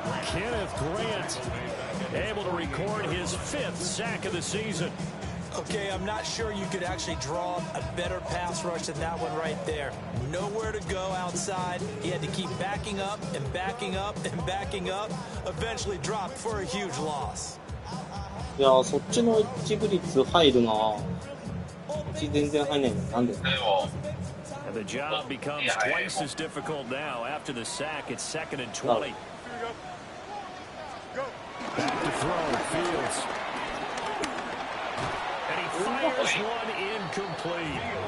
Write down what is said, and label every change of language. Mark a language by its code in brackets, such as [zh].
[en] Kenneth Grant able to record his 5th sack of the season. Okay, I'm not sure you could actually draw a better pass rush than that one right there. Nowhere to go outside. He had to keep backing up and backing up and backing up. Eventually dropped for a huge loss. [ja] いやー、そっちの一部率入るな。こっち全然入んないの。なんで？ [en] And the job becomes twice as difficult now. After the sack, it's 2nd and 20. Back to throw, Fields. And he fires one incomplete.